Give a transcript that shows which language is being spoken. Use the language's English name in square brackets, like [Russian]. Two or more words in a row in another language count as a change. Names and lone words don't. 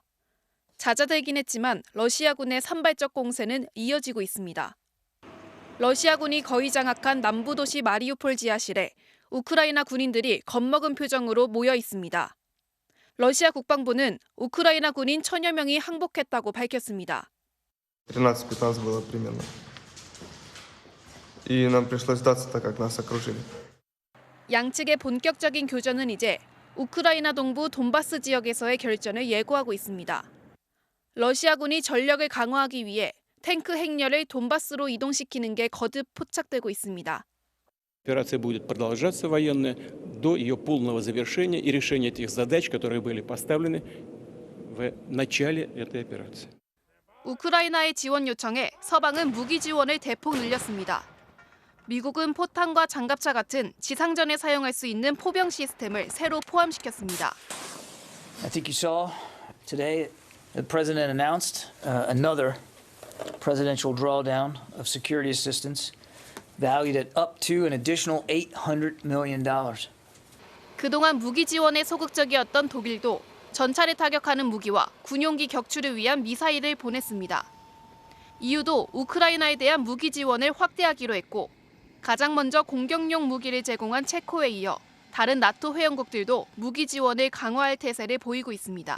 [Korean] 잦아들긴 했지만 러시아군의 산발적 공세는 이어지고 있습니다. 러시아군이 거의 장악한 남부 도시 마리우폴 지하실에 우크라이나 군인들이 겁먹은 표정으로 모여 있습니다. 러시아 국방부는 우크라이나 군인 1000여 명이 항복했다고 밝혔습니다. [Russian] 13-15 было примерно. И нам пришлось сдаться, так как нас окружили. [Korean] 양측의 본격적인 교전은 이제 우크라이나 동부 돈바스 지역에서의 결전을 예고하고 있습니다. 러시아군이 전력을 강화하기 위해 탱크 행렬을 돈바스로 이동시키는 게 거듭 포착되고 있습니다. [Russian] Операция будет продолжаться военная до ее полного завершения и решения тех задач, которые были поставлены в начале этой операции. [Korean] 우크라이나의 지원 요청에 서방은 무기 지원을 대폭 늘렸습니다. 미국은 포탄과 장갑차 같은 지상전에 사용할 수 있는 포병 시스템을 새로 포함시켰습니다. [English] I think you saw today the president announced another presidential drawdown of security assistance valued at up to an additional $800 million. [Korean] 그동안 무기 지원에 소극적이었던 독일도 전차를 타격하는 무기와 군용기 격추를 위한 미사일을 보냈습니다. EU도 우크라이나에 대한 무기 지원을 확대하기로 했고 가장 먼저 공격용 무기를 제공한 체코에 이어 다른 나토 회원국들도 무기 지원을 강화할 태세를 보이고 있습니다.